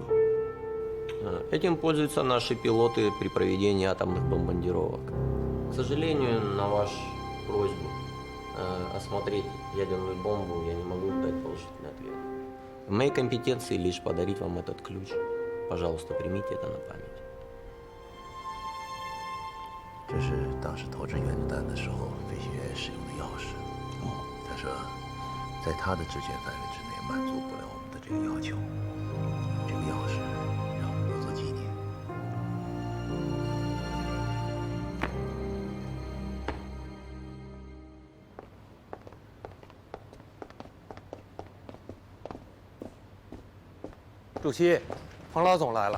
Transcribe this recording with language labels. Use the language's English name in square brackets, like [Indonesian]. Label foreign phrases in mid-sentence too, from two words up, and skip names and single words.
[Russian] Этим пользуются наши пилоты при проведении атомных бомбардировок. К сожалению, на вашу просьбу осмотреть ядерную бомбу я не могу дать положительный ответ. В моей компетенции лишь подарить вам этот ключ. Пожалуйста, примите это на память. [Chinese] 这是当时投掷原子弹的时候飞行员使用的钥匙。他说，在他的职权范围之内满足不了我们的这个要求。这个钥匙让我们留作纪念。主席，彭老总来了。